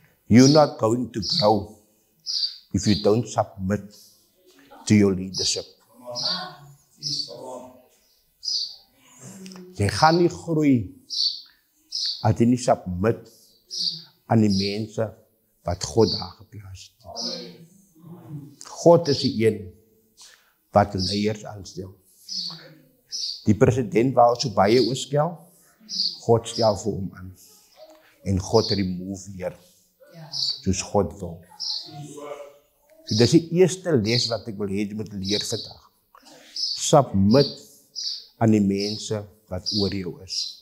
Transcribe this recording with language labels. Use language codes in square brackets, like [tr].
[en] You're not going to grow if you don't submit to your leadership. [af] Jy gaan nie groei as jy nie submit aan die mense wat God daar geplaas het. God is die een wat leiers aanstel. Die president wou so baie oorskel, God stel vir hom aan. En God remove weer, soos God wil. So dis die eerste les wat ek wil hê jy moet leer vandag. Submit aan die mense wat oor jou is.